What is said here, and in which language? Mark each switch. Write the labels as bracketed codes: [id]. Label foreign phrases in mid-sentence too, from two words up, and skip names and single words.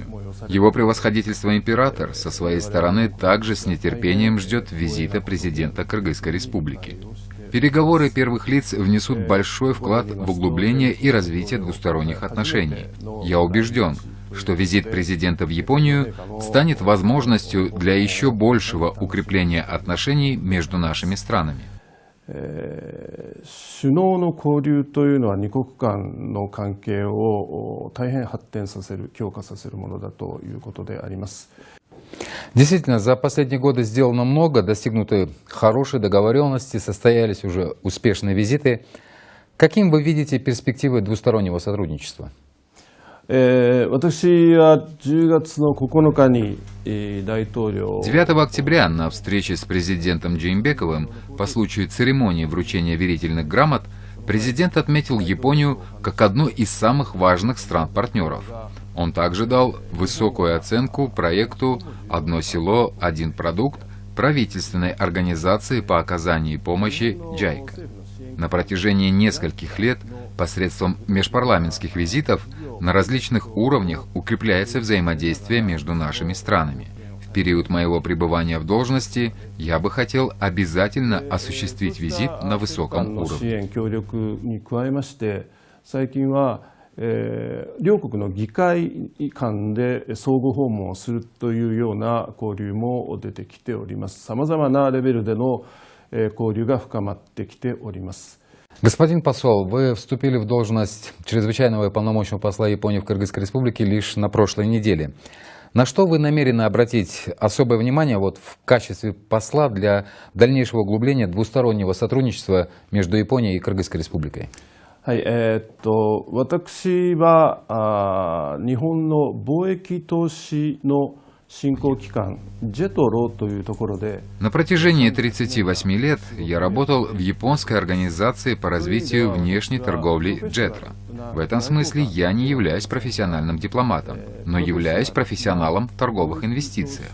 [ru] Его превосходительство император со своей стороны также с нетерпением ждет визита президента Кыргызской Республики. Переговоры первых лиц внесут большой вклад в углубление и развитие двусторонних отношений. Я убежден, что визит президента в Японию станет возможностью для еще большего укрепления отношений между нашими странами. [ja] 首脳の交流というのは二国間の関係を大変発展させる、強化させるものだということであります。 [ru] Действительно, за последние годы сделано много, достигнуты хорошие договоренности, состоялись уже успешные визиты. Каким вы видите перспективы двустороннего сотрудничества? [ja] 私は10月の9日に大統領 [ru] 9 октября на встрече с президентом Джеймбековым по случаю церемонии вручения верительных грамот президент отметил Японию как одну из самых важных стран-партнеров. Он также дал высокую оценку проекту «Одно село, один продукт» правительственной организации по оказанию помощи JICA. На протяжении нескольких лет посредством межпарламентских визитов на различных уровнях укрепляется взаимодействие между нашими странами. В период моего пребывания в должности я бы хотел обязательно осуществить визит на высоком уровне. [ja] 最近は両国の議会間で相互訪問をするというような交流も出てきております。さまざまなレベルでの交流が深まってきております。 [ru] Господин посол, вы вступили в должность чрезвычайного и полномочного посла Японии в Кыргызской Республике лишь на прошлой неделе. На что вы намерены обратить особое внимание в качестве посла для дальнейшего углубления двустороннего сотрудничества между Японией и Кыргызской Республикой? [ja] はい、私は日本の貿易投資の [ru] На протяжении 38 лет я работал в японской организации по развитию внешней торговли JETRO. В этом смысле я не являюсь профессиональным дипломатом, но являюсь профессионалом в торговых инвестициях.